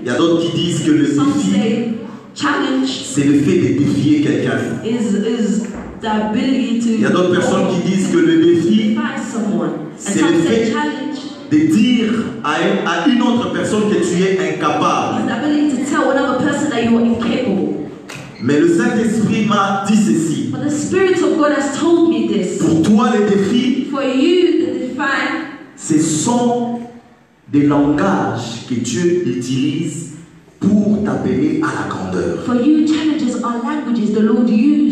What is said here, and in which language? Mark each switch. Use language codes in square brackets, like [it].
[fr] Il y a d'autres qui disent que le [en] Some [fr] défi, [en] say challenge [fr] c'est le fait de défier quelqu'un. [en] is the ability to [fr] Il y a d'autres personnes qui disent que le défi, [en] defy someone. And [fr] c'est [en] some [fr] le [en] say [fr] fait [en] challenge [fr] de dire à une autre personne que tu es incapable. [en] is the ability to tell another person that you are incapable. [fr] Mais le Saint-Esprit m'a dit ceci. [en] But the Spirit of God has told me this. [fr] Pour toi, les défis, [en] For you to define, [fr] ce sont des langages que Dieu utilise pour t'appeler à la grandeur. [en] for you challenges are languages the Lord uses